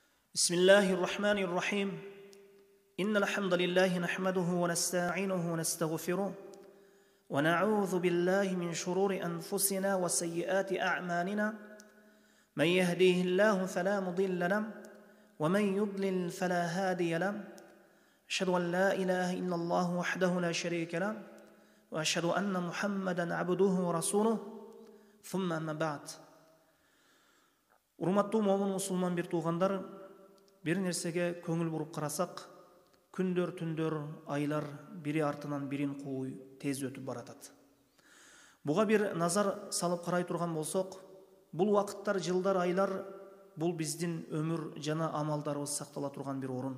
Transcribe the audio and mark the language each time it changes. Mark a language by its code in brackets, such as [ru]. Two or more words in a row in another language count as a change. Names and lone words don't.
[ar] بسم الله الرحمن الرحيم إن الحمد لله نحمده ونستعينه ونستغفره ونعوذ بالله من شرور أنفسنا وسيئات أعمالنا من يهديه الله فلا مضل له ومن يضلل فلا هادي له أشهد أن لا إله إلا الله وحده لا شريك له وأشهد أن محمدا عبده ورسوله ثم أما بعد. [ky] Урматтуу момун мусулман бир туугандар, бир нерсеге көңүл буруп карасак, күндөр, түндөр, айлар бири артынан бирин кууй тез өтүп баратат. Буга бир назар салып карай турган болсок, бул вакыттар, жылдар, айлар бул биздин өмүр жана амалдарыбыз сактала турган бир орун.